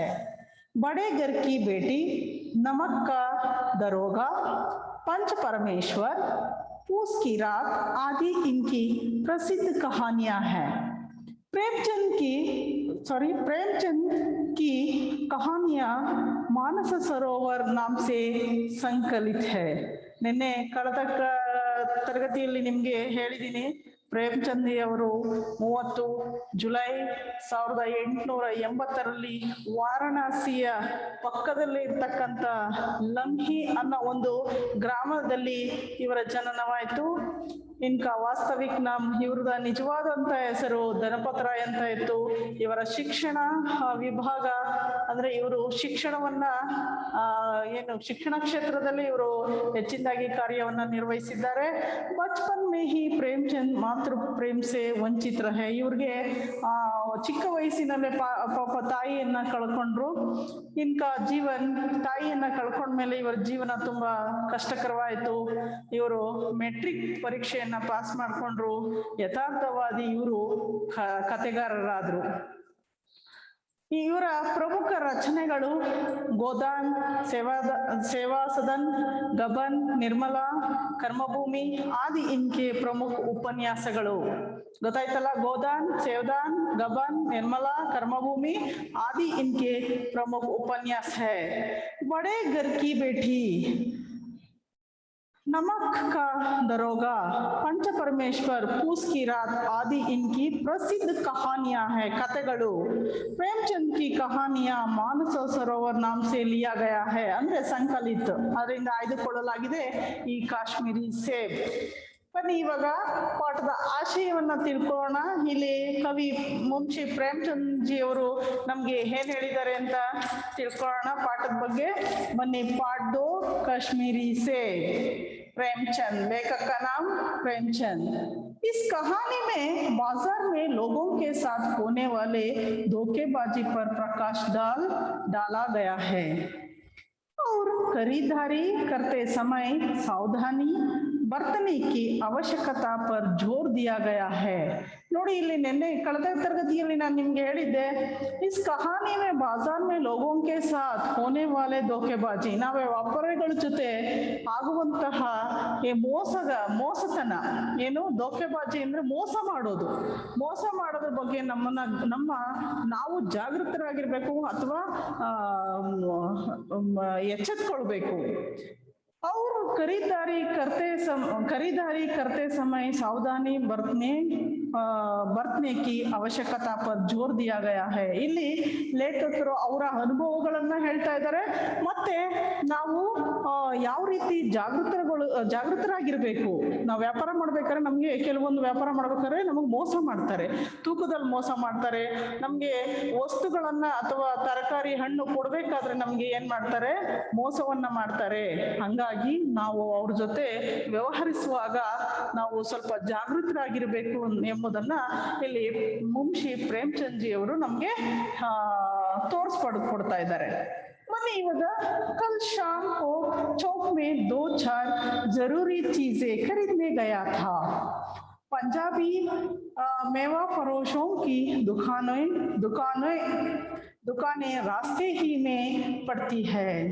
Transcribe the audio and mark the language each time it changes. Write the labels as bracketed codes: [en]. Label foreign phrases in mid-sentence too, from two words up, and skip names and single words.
[hi] बड़े घर की बेटी, नमक का दरोगा, पंच परमेश्वर, पूस की रात आदि इनकी प्रसिद्ध कहानियां हैं। प्रेमचंद की कहानियां मानस सरोवर नाम से संकलित है। [kn] ನಿನ್ನೆ ಕಳೆದ ತರಗತಿಯಲ್ಲಿ ನಿಮಗೆ ಹೇಳಿದ್ದೀನಿ, ಪ್ರೇಮಚಂದ್ ಅವರು 30 ಜುಲೈ 1880ರಲ್ಲಿ ವಾರಣಾಸಿಯ ಪಕ್ಕದಲ್ಲಿ ಇರ್ತಕ್ಕಂಥ ಲಂಹಿ ಅನ್ನೋ ಒಂದು ಗ್ರಾಮದಲ್ಲಿ ಇವರ ಜನನವಾಯಿತು. [hi] इनका वास्तविक नाम, [kn] इवರದ ನಿಜವಾದಂತ ಹೆಸರು ಧನಪತ್ ರಾಯ್ ಅಂತ ಇತ್ತು. ಇವರ ಶಿಕ್ಷಣ ವಿಭಾಗ ಅಂದ್ರೆ ಇವರು ಶಿಕ್ಷಣವನ್ನ ಶಿಕ್ಷಣ ಕ್ಷೇತ್ರದಲ್ಲಿ ಇವರು ಹೆಚ್ಚಿನದಾಗಿ ಕಾರ್ಯವನ್ನ ನಿರ್ವಹಿಸಿದ್ದಾರೆ. [hi] बचपन में ही प्रेमचंद मातृ प्रेम से वंचित रहे. [kn] ಇವ್ರಿಗೆ ಚಿಕ್ಕ ವಯಸ್ಸಿನಲ್ಲೇ ಪಾಪ ತಾಯಿಯನ್ನ ಕಳ್ಕೊಂಡ್ರು. [hi] इनका जीवन, [kn] ತಾಯಿಯನ್ನ ಕಳ್ಕೊಂಡ್ಮೇಲೆ ಇವರ ಜೀವನ ತುಂಬಾ ಕಷ್ಟಕರವಾಯಿತು. ಇವರು ಮೆಟ್ರಿಕ್ ಪರೀಕ್ಷೆ ಪಾಸ್ ಮಾಡ್ಕೊಂಡ್ರು. ಯಥಾರ್ಥವಾದಿ ಇವರು ಕಥೆಗಾರರಾದ್ರು. ಇವರ ಪ್ರಮುಖ ರಚನೆಗಳು ಗೋದಾನ್, [hi] सेवा सदन, गबन, निर्मला, कर्मभूमि आदि इनके प्रमुख उपन्यासಗಳು. [kn] ಗೊತ್ತಾಯ್ತಲ್ಲ, ಗೋದಾನ್, [hi] सेवदान, गबन, निर्मला, कर्मभूमि आदि इनके प्रमुख उपन्यास है। बड़े घर की बेटी, नमक का दरोगा, पंच परमेश्वर, पूस की रात आदि इनकी प्रसिद्ध कहानियां हैं, कथೆಗಳು. प्रेमचंद की कहानियां मानस सरोवर नाम से लिया गया है, [kn] ಅಂದ್ರೆ ಸಂಕಲಿತ, ಅದರಿಂದ ಆಯ್ದುಕೊಳ್ಳಲಾಗಿದೆ ಈ ಕಾಶ್ಮೀರಿ ಸೇಬ್. ಬನ್ನಿ ಇವಾಗ ಪಾಠದ ಆಶಯವನ್ನ ತಿಳ್ಕೊಳ್ಳೋಣ. ಇಲ್ಲಿ ಕವಿ ಮುನ್ಷಿ ಪ್ರೇಮಚಂದ್ ಜಿ ಅವರು ನಮ್ಗೆ ಏನ್ ಹೇಳಿದ್ದಾರೆ ಅಂತ ತಿಳ್ಕೊಳ್ಳೋಣ ಪಾಠದ ಬಗ್ಗೆ. ಬನ್ನಿ, ಪಾಠ 2, [hi] कश्मीरी सेब। प्रेमचंद, लेखक का नाम प्रेमचंद। इस कहानी में बाजार में लोगों के साथ होने वाले धोखेबाजी पर प्रकाश डाला गया है और खरीदारी करते समय सावधानी बरतने की आवश्यकता पर जोर दिया गया है। [kn] ನೋಡಿ, ಇಲ್ಲಿ ನಿನ್ನೆ ಕಳೆದ ತರಗತಿಯಲ್ಲಿ ನಾನು ನಿಮ್ಗೆ ಹೇಳಿದ್ದೆ, [hi] इस कहानी में बाज़ार में लोगों के साथ होने वाले धोखेबाज़ी, [kn] ನಾವೇ ವ್ಯಾಪಾರಿಗಳ ಜೊತೆ ಆಗುವಂತಹ ಮೋಸತನ ಏನು, ಧೋಕೆಬಾಜಿ ಅಂದ್ರೆ ಮೋಸ ಮಾಡೋದ್ರ ಬಗ್ಗೆ ನಾವು ಜಾಗೃತರಾಗಿರ್ಬೇಕು ಅಥವಾ ಎಚ್ಚೆತ್ಕೊಳ್ಬೇಕು. [hi] और खरीदारी करते समय सावधानी बरतने बरतने की आवश्यकता पर जोर दिया गया है। [kn] ಇಲ್ಲಿ ಲೇಖಕರು ಅವರ ಅನುಭವಗಳನ್ನ ಹೇಳ್ತಾ ಇದ್ದಾರೆ, ಮತ್ತೆ ನಾವು ಯಾವ ರೀತಿ ಜಾಗೃತರಾಗಿರ್ಬೇಕು. ನಾವು ವ್ಯಾಪಾರ ಮಾಡ್ಬೇಕಾದ್ರೆ ನಮ್ಗೆ ಕೆಲವೊಂದು ವ್ಯಾಪಾರ ಮಾಡ್ಬೇಕಾದ್ರೆ ನಮಗೆ ಮೋಸ ಮಾಡ್ತಾರೆ, ತೂಕದಲ್ಲಿ ಮೋಸ ಮಾಡ್ತಾರೆ, ನಮ್ಗೆ ವಸ್ತುಗಳನ್ನ ಅಥವಾ ತರಕಾರಿ ಹಣ್ಣು ಕೊಡ್ಬೇಕಾದ್ರೆ ನಮ್ಗೆ ಏನ್ ಮಾಡ್ತಾರೆ, ಮೋಸವನ್ನ ಮಾಡ್ತಾರೆ. ಹಂಗಾಗಿ ನಾವು ಅವ್ರ ಜೊತೆ ವ್ಯವಹರಿಸುವಾಗ ನಾವು ಸ್ವಲ್ಪ ಜಾಗೃತರಾಗಿರ್ಬೇಕು ಎಂಬುದನ್ನ ಇಲ್ಲಿ ಮುನ್ಷಿ ಪ್ರೇಮಚಂದ್ ಜಿ ಅವರು ನಮ್ಗೆ ತೋರಿಸ್ಕೊಡ್ತಾ ಇದ್ದಾರೆ. [hi] मैंने इवागा कल शाम को चौक में 2-4 जरूरी चीजें खरीदने गया था। पंजाबी मेवा फरोशों की दुकानें रास्ते ही में पड़ती है।